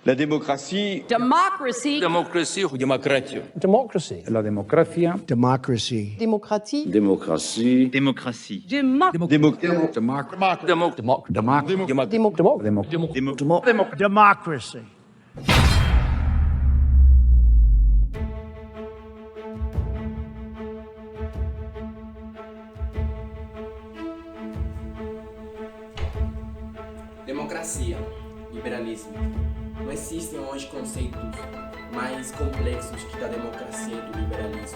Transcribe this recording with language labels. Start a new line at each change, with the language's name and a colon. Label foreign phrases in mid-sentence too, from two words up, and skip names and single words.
French: La démocratie.
English: Democracy.
French: Democratie ou démocratie.
English: Democracy.
Spanish: La democracia.
English: Democracy.
French: Démocratie. Démocratie. Démocratie.
English: Democracy. Democracy.
Portuguese: Democracia, liberalismo. Não existem hoje conceitos mais complexos que da democracia e do liberalismo.